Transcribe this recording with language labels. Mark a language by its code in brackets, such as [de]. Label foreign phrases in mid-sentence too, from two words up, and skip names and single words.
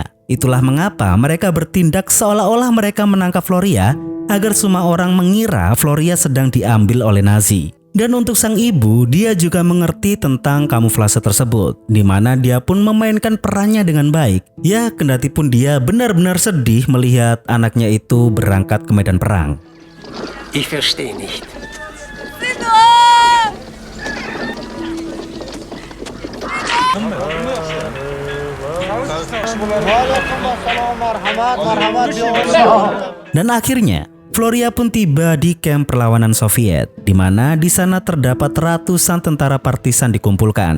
[id] Itulah mengapa mereka bertindak seolah-olah mereka menangkap Floria agar semua orang mengira Floria sedang diambil oleh Nazi. Dan untuk sang ibu, dia juga mengerti tentang kamuflase tersebut, di mana dia pun memainkan perannya dengan baik. Ya, kendati pun dia benar-benar sedih melihat anaknya itu berangkat ke medan perang. [de] Ich verstehe nicht. [id] Dan akhirnya, Floria pun tiba di kamp perlawanan Soviet, di mana di sana terdapat ratusan tentara partisan dikumpulkan.